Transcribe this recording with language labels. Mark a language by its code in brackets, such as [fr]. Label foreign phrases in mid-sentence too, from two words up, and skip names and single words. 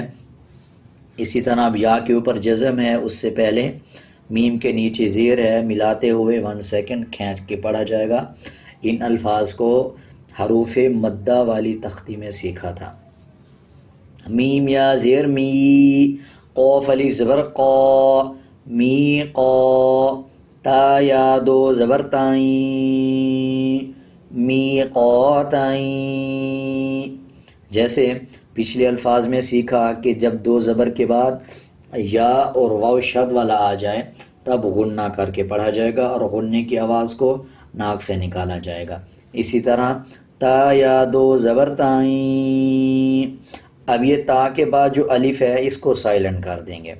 [ur] اسی طرح اب یا کے اوپر جزم ہے، اس سے پہلے میم کے نیچے زیر ہے، ملاتے ہوئے 1 سیکنڈ کھینچ کے پڑھا جائے گا۔ ان الفاظ کو حروف مدہ والی تختی میں سیکھا تھا۔ میم یا زیر می، قاف الف زبر قا، می قا، تا یا دو زبر تائیں، می قاتائیں، جیسے پچھلے الفاظ میں سیکھا کہ جب دو زبر کے بعد یا اور واو شد والا آ جائے تب غنہ کر کے پڑھا جائے گا اور غننے کی آواز کو ناک سے نکالا جائے گا۔ اسی طرح تا یا دو زبر تائیں، اب یہ تا کے بعد جو الف ہے اس کو سائلنٹ کر دیں گے۔